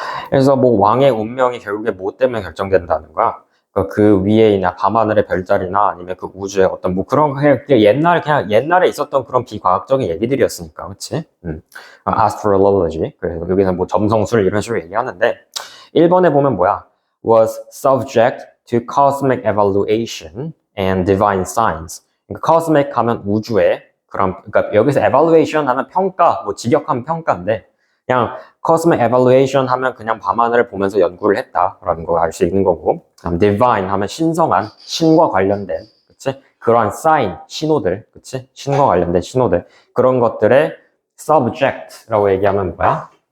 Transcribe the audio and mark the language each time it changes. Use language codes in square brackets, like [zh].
[ko] 그래서 뭐 왕의 운명이 결국에 뭐 때문에 결정된다는 거야. 그러니까 그 위에 있나 밤하늘의 별자리나 아니면 그 우주의 어떤 뭐 그런 그냥 그냥 옛날에 있었던 그런 비과학적인 얘기들이었으니까, 그치? [en] astrology. [ko] 그래서 여기서 뭐 점성술 이런 식으로 얘기하는데 1번에 보면 뭐야? [en] was subject to cosmic evaluation and divine signs. [ko] 그러니까 cosmic 하면 우주의 그러니까 여기서 evaluation 하면 평가, 뭐 직역하면 평가인데 그냥 [en] cosmic evaluation [ko] 하면 그냥 밤하늘을 보면서 연구를 했다라는 거 알 수 있는 거고, divine 하면 신성한, 신과 관련된, 그치? 그러한 sign, 신호들, 그치? 신과 관련된 신호들, 그런 것들의 subject라고 얘기하면 뭐야?